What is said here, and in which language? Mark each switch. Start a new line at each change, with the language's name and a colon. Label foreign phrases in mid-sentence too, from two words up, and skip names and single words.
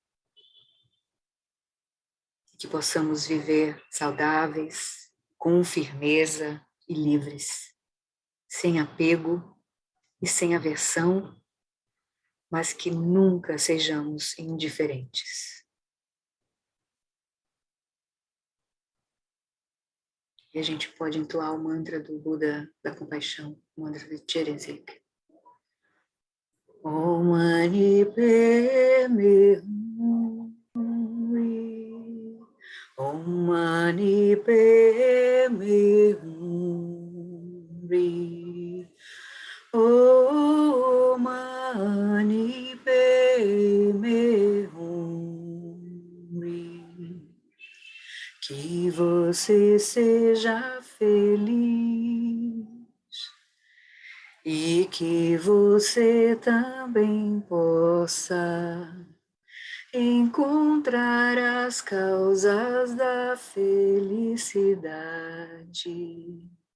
Portuguese: Que possamos viver saudáveis, com firmeza e livres, sem apego e sem aversão, mas que nunca sejamos indiferentes. E a gente pode entoar o mantra do Buda da Compaixão, o mantra de Cherenzek.
Sanskrit: ॐ मणि पद्मे हूँ. ॐ मणि पद्मे हूँ. ॐ मणि पद्मे हूँ.
Portuguese: Que você seja feliz e que você também possa encontrar as causas da felicidade.